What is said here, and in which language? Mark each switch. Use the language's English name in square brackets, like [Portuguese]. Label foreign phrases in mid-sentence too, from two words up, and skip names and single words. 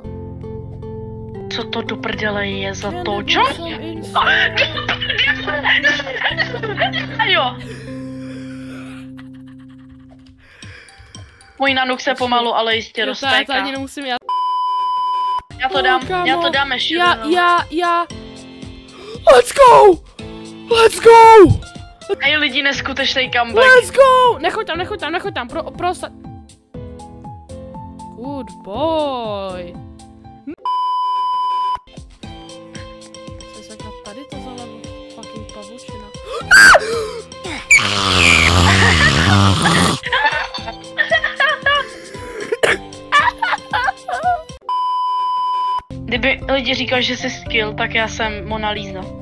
[Czech] Co to do prdele je za to? Čo? Jo. Můj nanuk se pomalu, ale jistě roztéká. Já to ani nemusím, Já to dám ještě. Já. [English] Let's go! Let's go! [Czech] Hej lidi, neskutečný comeback. [English] Let's go! [Czech] Nechoď tam, prostě. [English] Good boy. [Czech] Co se tady to za level? Fucking pavučina. Kdyby lidi říkali, že jsi skill, tak já jsem Mona Lisa.